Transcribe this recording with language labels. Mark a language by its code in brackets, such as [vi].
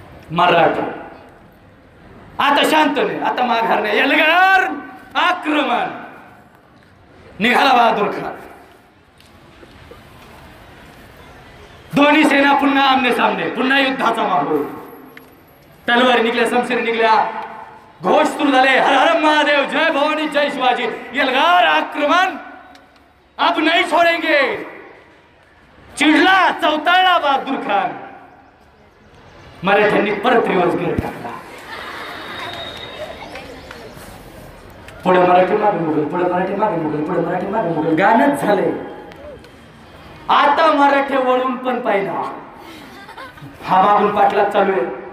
[mr] मराठी आता शांत नाही, आता माघार नाही, एल्गार आक्रमण. निघाला बहादूर खान. दोन्ही सेना पुन्हा आमने सामने, पुन्हा युद्धाचा माहोल. तलवार निघल्या, शमशीर निघल्या, घोष सुरू झाले, हर हर महादेव, जय भवानी, जय शिवाजी. [hi] एल्गार आक्रमण, अब नहीं छोड़ेंगे. [mr] चिडला, चौताळला बहादूर खान. मराठ्यांनी परत रिवर्स गिअर टाकला. पुढे मराठी मागे मुघल, पुढे मराठी मागे मुघल, पुढे मराठी मागे मुघल, गाणंच झाले. आता मराठी वळून पण पाहिला. हा मागून पाठलाग चालू आहे.